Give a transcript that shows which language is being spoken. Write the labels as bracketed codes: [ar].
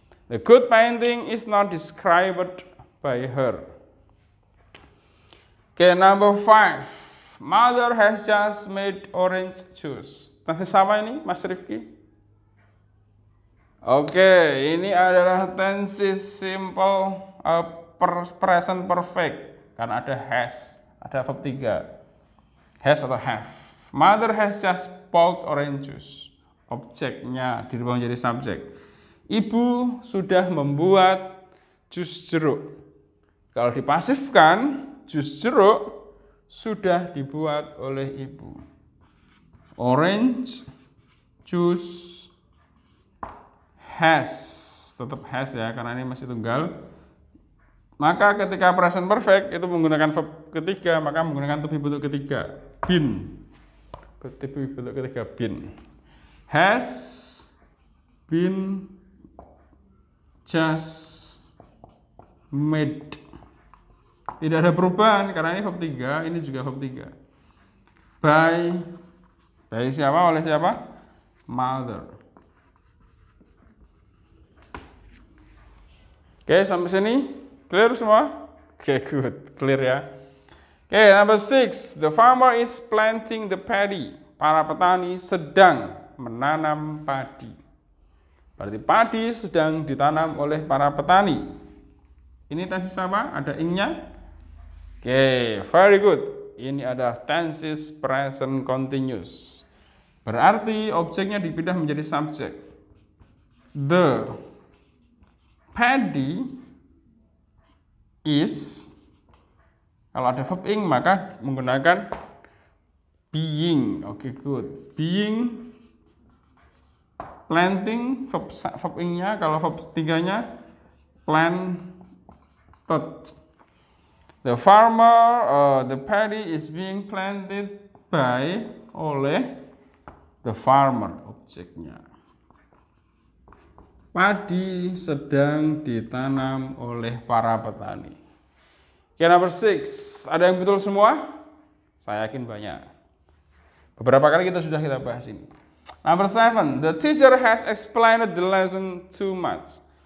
[en] The good painting is not described by her. Okay, number 5. Mother has just made orange juice. [id] Tensis apa ini, Mas Rifki? Oke, ini adalah tensis simple present perfect karena ada has, ada verb 3. Has atau have. [en] Mother has just bought orange juice. [id] Objeknya dirubah menjadi subjek. Ibu sudah membuat jus jeruk. Kalau dipasifkan, jus jeruk sudah dibuat oleh ibu. [en] Orange juice [id] has, tetap has ya, karena ini masih tunggal. Maka ketika present perfect itu menggunakan verb ketiga, maka menggunakan to be bentuk ketiga, been. [en] To be [id] bentuk ketiga, [en] been. Has been just made. [id] Tidak ada perubahan karena ini verb 3, ini juga verb 3. By siapa? Oleh siapa? Mother. Oke, sampai sini clear semua? Oke, good. Clear ya. [en] Oke, number 6. The farmer is planting the paddy. [id] Para petani sedang menanam padi. Berarti padi sedang ditanam oleh para petani. Ini tenses apa? Ada ing-nya? Oke, [en] very good. [id] Ini ada tenses present continuous. Berarti objeknya dipindah menjadi subjek. [en] The paddy is, [id] kalau ada verb ing maka menggunakan being. Oke, good. Being, planting, verb ing-nya, kalau verb 3-nya planted. [en] The farmer, the paddy is being planted by, [id] oleh [en] the farmer, objeknya. [id] Padi sedang ditanam oleh para petani. Oke, [en] number 6. [id] Ada yang betul semua? Saya yakin banyak. Beberapa kali kita bahas ini. [en] Number 7. The teacher has explained the lesson too much.